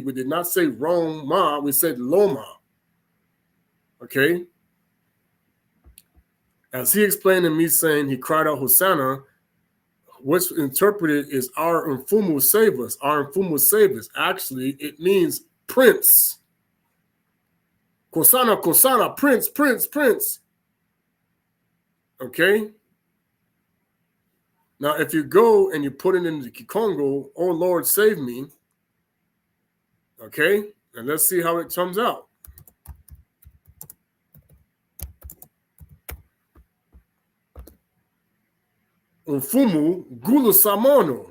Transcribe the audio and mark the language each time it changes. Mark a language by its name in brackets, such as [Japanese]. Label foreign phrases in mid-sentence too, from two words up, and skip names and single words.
[English] We did not say Roma, we said Loma. Okay? As he explained to me, saying he cried out Hosanna, which interpreted is our Mfumu save us. Our Mfumu save us. Actually, it means prince. Kosana, Kosana, prince, prince, prince. Okay? Now, if you go and you put it in the Kikongo, oh Lord, save me. Okay? And let's see how it comes out. [Kongo] Mfumu Gulu Samono.